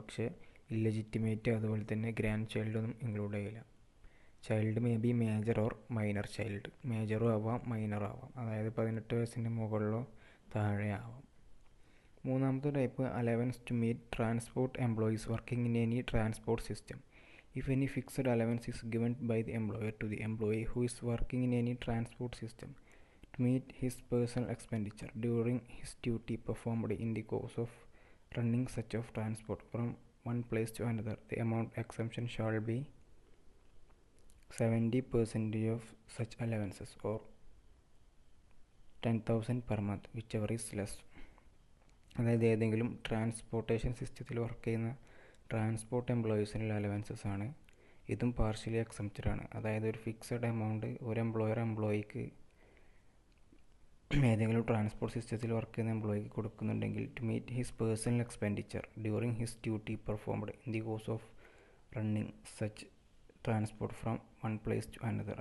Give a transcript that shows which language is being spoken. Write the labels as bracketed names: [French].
[Malayalam] പക്ഷേ ഇല്ലെജിറ്റിമേറ്റ് അതുപോലെ തന്നെ ഗ്രാൻഡ് ചൈൽഡൊന്നും ഇൻക്ലൂഡ് ചെയ്യില്ല. [English] Child may be major or minor child. [Malayalam] മേജറും ആവാം മൈനറും ആവാം, അതായത് 18 വയസ്സിൻ്റെ മുകളിലോ താഴെ ആവാം. മൂന്നാമത്തെ [English] Type allowance to meet transport employees working in any transport system. If any fixed allowance is given by the employer to the employee who is working in any transport system to meet his personal expenditure during his duty performed in the course of running such of transport from one place to another, the amount exemption shall be 70% of such allowances or 10,000 per month whichever is less. [Malayalam] അതായത് ഏതെങ്കിലും transportation സിസ്റ്റത്തിൽ work ചെയ്യുന്ന transport എംപ്ലോയീസിനുള്ള allowances ആണ്. ഇതും partially exempted ആണ്. അതായത് ഒരു fixed amount ഒരു എംപ്ലോയിക്ക് ഏതെങ്കിലും ട്രാൻസ്പോർട്ട് സിസ്റ്റത്തിൽ വർക്ക് ചെയ്യുന്ന എംപ്ലോയിക്ക് കൊടുക്കുന്നുണ്ടെങ്കിൽ [English] To meet his personal expenditure during his duty performed in the course of running such transport from one place to another.